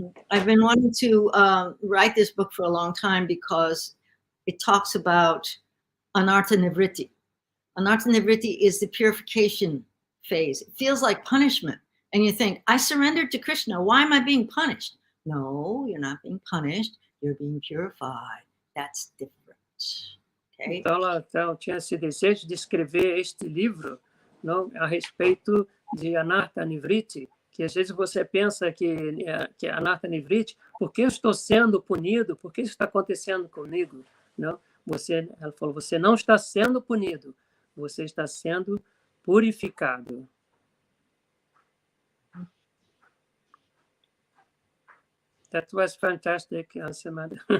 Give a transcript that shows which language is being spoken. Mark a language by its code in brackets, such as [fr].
[en] I've been wanting to write this book for a long time because it talks about anartha nivritti. Anartha nivritti is the purification phase. It feels like punishment. And you think, I surrendered to Krishna. Why am I being punished? No, you're not being punished. You're being purified. That's different. Okay? [pt] Então, ela tinha esse desejo de escrever este livro, não, a respeito de anartha nivritti, que às vezes você pensa que é anartha nivritti, por que eu estou sendo punido? Por que isso está acontecendo comigo? Não? Ela falou, você não está sendo punido, você está sendo purificado. [en] That was fantastic, Srimad.